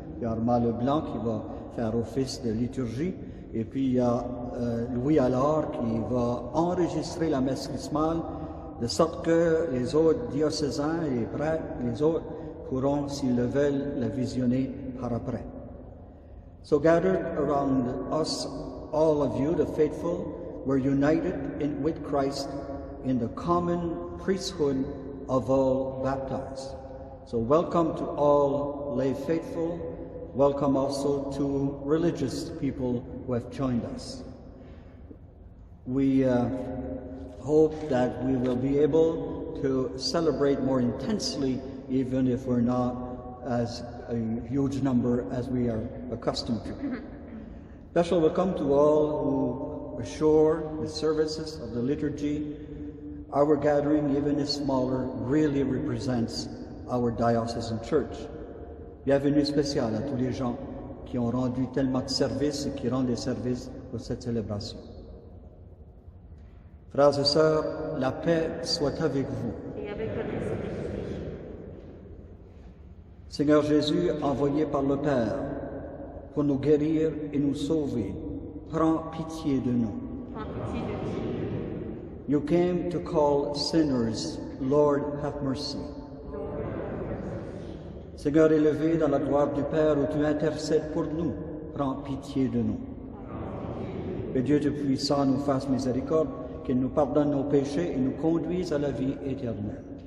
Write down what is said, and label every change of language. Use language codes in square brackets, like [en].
[fr] Il y a Armand Leblanc qui va faire office de liturgie. Et puis il y a Louis Allard qui va enregistrer la messe chrismale de sorte que les autres diocésains et les prêtres, les autres, pourront, s'ils le veulent, la visionner par après. [en] So gathered around us, all of you, the faithful, were united with Christ in the common priesthood of all baptized. So welcome to all lay faithful welcome also to religious people who have joined us. We hope that we will be able to celebrate more intensely, even if we're not as a huge number as we are accustomed to. Special welcome to all who assure the services of the liturgy. Our gathering, even if smaller, really represents our diocesan church. [fr] Bienvenue spéciale à tous les gens qui ont rendu tellement de services et qui rendent des services pour cette célébration. Frères et sœurs, la paix soit avec vous. Et avec votre esprit. Seigneur Jésus, envoyé par le Père pour nous guérir et nous sauver, prends pitié de nous. Prends pitié de nous. [en] You came to call sinners, Lord, have mercy. [fr] Seigneur élevé dans la gloire du Père où tu intercèdes pour nous, prends pitié de nous. Que Dieu Tout-Puissant nous fasse miséricorde, qu'il nous pardonne nos péchés et nous conduise à la vie éternelle.